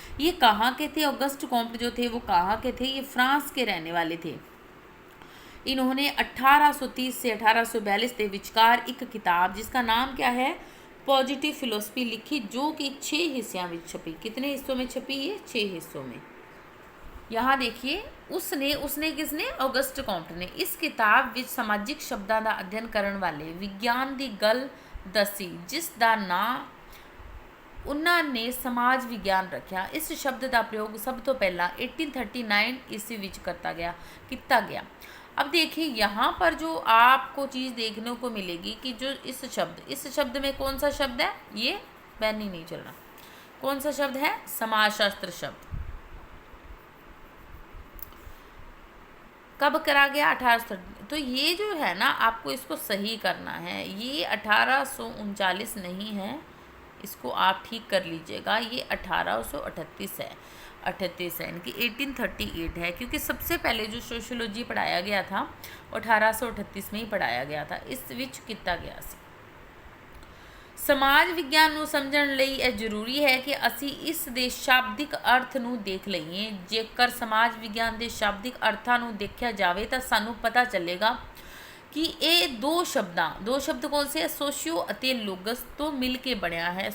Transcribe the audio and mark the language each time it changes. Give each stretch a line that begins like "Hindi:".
Hindi: ये कहाँ के थे, अगस्ट कॉम्टे जो थे वो कहाँ के थे, ये फ्रांस के रहने वाले थे। इन्होंने 1830 से 1842 के विचकार एक किताब जिसका नाम क्या है, पॉजिटिव फिलोसफी लिखी, जो कि 6 हिस्सों में छपी। कितने हिस्सों में छपी, ये 6 हिस्सों में। यहाँ देखिए, उसने उसने किसने, ऑगस्ट कॉम्ट ने इस किताब
Punjabi: ਵਿੱਚ ਸਮਾਜਿਕ ਸ਼ਬਦਾਂ ਦਾ ਅਧਿਐਨ ਕਰਨ ਵਾਲੇ ਵਿਗਿਆਨ ਦੀ ਗੱਲ ਦੱਸੀ ਜਿਸ ਦਾ ਨਾਂ ਉਹਨਾਂ ਨੇ ਸਮਾਜ ਵਿਗਿਆਨ ਰੱਖਿਆ। ਇਸ ਸ਼ਬਦ ਦਾ ਪ੍ਰਯੋਗ ਸਭ ਤੋਂ ਪਹਿਲਾਂ 1839 ईस्वी ਵਿੱਚ
Hindi: किया गया। अब देखिए यहाँ पर जो आपको चीज़ देखने को मिलेगी कि जो इस शब्द में कौन सा शब्द है, ये बैन ही नहीं चल रहा, कौन सा शब्द है, समाजशास्त्र शब्द। कब करा गया, 1830। तो ये जो है ना, आपको इसको सही करना है, ये 1839 नहीं है, इसको आप ठीक कर लीजिएगा, ये 1838 है, 38 है, इनकी 1838 है, क्योंकि सबसे पहले जो सोशियोलॉजी पढ़ाया गया था वो 1838 में ही पढ़ाया गया था। इस विच किया गया ਸੀ।
Punjabi: ਸਮਾਜ ਵਿਗਿਆਨ ਨੂੰ ਸਮਝਣ ਲਈ ਇਹ ਜ਼ਰੂਰੀ ਹੈ ਕਿ ਅਸੀਂ ਇਸ ਦੇ ਸ਼ਾਬਦਿਕ ਅਰਥ ਨੂੰ ਦੇਖ ਲਈਏ। ਜੇਕਰ ਸਮਾਜ ਵਿਗਿਆਨ ਦੇ ਸ਼ਾਬਦਿਕ ਅਰਥਾਂ ਨੂੰ ਦੇਖਿਆ ਜਾਵੇ ਤਾਂ ਸਾਨੂੰ ਪਤਾ ਚੱਲੇਗਾ
Hindi: कि ये दो शब्द कौन से है, सोशियो
Punjabi: ਅਤੇ ਲੋਗਸ ਤੋਂ ਮਿਲ ਕੇ ਬਣਿਆ ਹੈ।